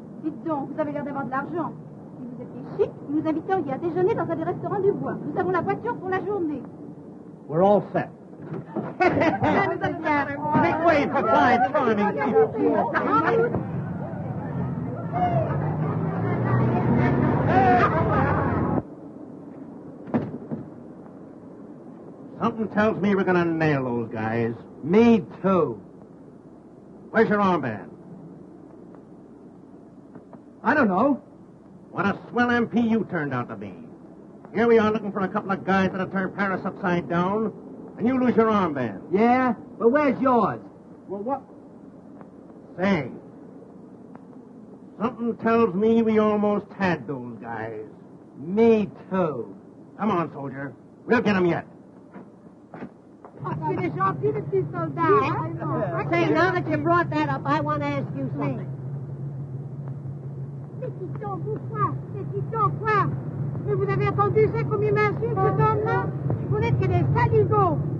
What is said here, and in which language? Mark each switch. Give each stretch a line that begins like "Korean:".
French: Dites donc, vous avez l'air d'avoir de l'argent. Si vous étiez chic, nous nous inviteriez à déjeuner dans un des restaurants du bois. Nous avons la voiture pour la journée.
English: We're all set. Make way for five charming people. Something tells me we're going to nail those guys. Me too. Where's your armband? I don't know. What a swell MP you turned out to be. Here we are looking for a couple of guys that'll turn Paris upside down, and you lose your armband. Yeah? But where's yours? Well, what? Say, something tells me we almost had those guys. Me too. Come on, soldier. We'll get him yet.
French: C'est gentil, le petit soldat.
English: Say, now that you brought that up, I want to ask you something.
French: C'est quoi? Mais vous avez entendu ça comme il m'insulte, cet homme-là? Vous n'êtes que des saligots.